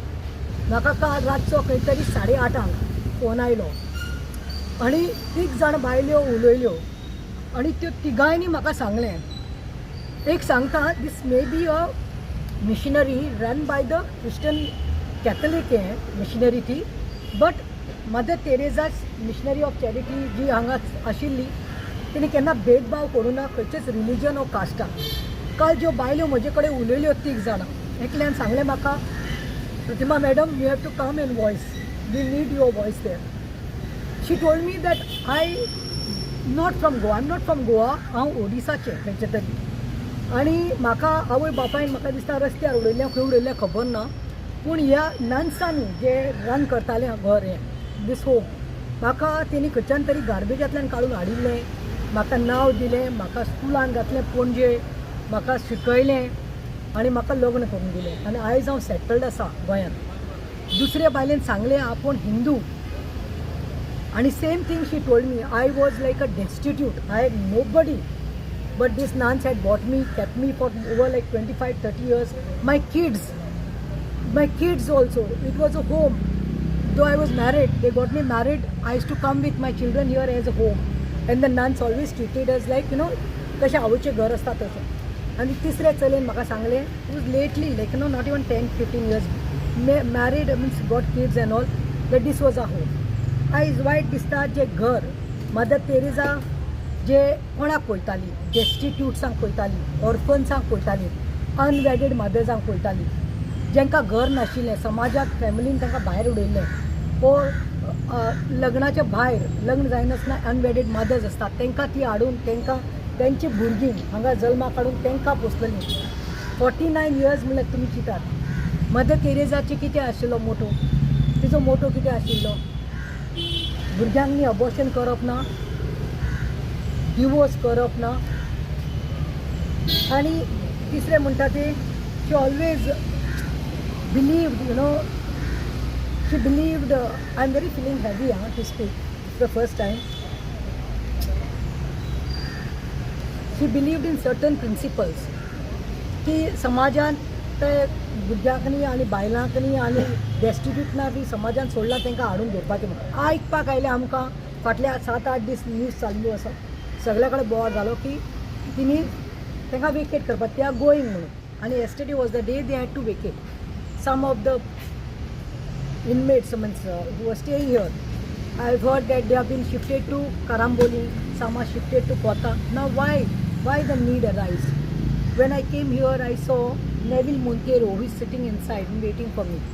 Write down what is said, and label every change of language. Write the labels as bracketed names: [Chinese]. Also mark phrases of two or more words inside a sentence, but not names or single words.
[Konkani] म्हाका काल रातचो खंय तरी 8:30 फोन आयलो आनी 3 जाण बायल्यो उलयल्यो आनी त्यो तिगांयनी म्हाका सांगलें, एक सांगता [English] this may be a missionary run by the Christian Catholic missionary [Konkani] ती, [English] but Mother Teresa's Missionary of Charity [Konkani] जी हांगा आशिल्ली तिणी केन्ना भेदभाव करूं ना खंयचेच रिलीजन ऑर कास्टाक. काल ज्यो बायल्यो म्हजे कडेन उलयल्यो 3 जाणां, एकल्यान सांगलें म्हाका, [English] Pratima madam you have to come in voice, we need your voice there. she told me that I not from Goa, I am not from Goa, [Konkani] आय एम नॉट फ्रॉम गोवा, हांव ओडिसाचें खंयचे तरी. आनी म्हाका आवय बापायन म्हाका दिसता रस्त्यार उडयलें खंय उडयलें खबर ना, पूण ह्या नन्सांनी जे रन करतालें घर हें [English] this home, [Konkani] म्हाका तेणी खंयच्यान तरी गार्बेजांतल्यान काडून हाडिल्लें, म्हाका नांव दिलें, म्हाका स्कुलान घातलें पणजे, म्हाका शिकयलें आनी म्हाका लग्न करून दिलें आनी आयज हांव सेटल्ड आसा गोंयांत. दुसऱ्या बायलेन सांगलें आपूण हिंदू आनी [English] same thing she told me, I was like a destitute, I had nobody. But these nuns had bought me, kept me for over like 25-30 years. My kids also, it was a home. Though I was married, they got me married, I used to come with my children here as a home. And the nuns always treated us like, [Konkani] कशें आवयचें घर आसता तशें. आनी तिसऱ्या चलयेन म्हाका सांगलें, [English] it was lately, like not even 10-15 years, married, means got kids and all, that this was a home. [Konkani] आयज वायट दिसता जें घर मदर तेरेसा जे कोणाक पळयताली, डेस्टिट्यूट्सांक पळयताली, ऑर्फन्सांक पळयताली, अनवॅडीड मदर्सांक पळयताली, जेंकां घर नाशिल्लें, समाजाक फॅमिलीन तांकां भायर उडयल्लें, वो लग्नाच्या भायर लग्न जायनासतना [English] unwedded mothers [Konkani] आसतात, तांकां ती हाडून तांकां तेंची भुरगीं हांगा जल्माक हाडून तांकां पोसलेलीं. 49 इयर्स म्हणल्यार तुमी चिंतात मदर तेरेसाची कितें आशिल्लो मोटो, तिजो मोटो कितें आशिल्लो, भुरग्यांनी अबॉर्शन करप ना, डिवोर्स करप ना, आनी तिसरें म्हणटा ते [English] she always believed, she believed, I'm very feeling heavy to speak, it's the first time. She believed in certain principles [Konkani] की समाजान ते भुरग्यांकनी आनी बायलांकनी आनी डेस्टिट्यूटना बी समाजान सोडला तांकां हाडून दवरपाचें म्हणून. आयकपाक आयलें आमकां फाटल्या 7-8 दीस न्यूज चालू आसा, सगळे कडेन बोवाळ जालो की तिणी तांकां वेकेट करपाक, [English] they are going [Konkani] म्हणून. [English] आनी yesterday was the day they had to vacate. सम ऑफ द inmates who were staying here, I've heard that they have been shifted to Karamboli, some are shifted to Kota. Now why the need arise? When I came here, I saw Neville Montero, who is sitting inside and waiting for me.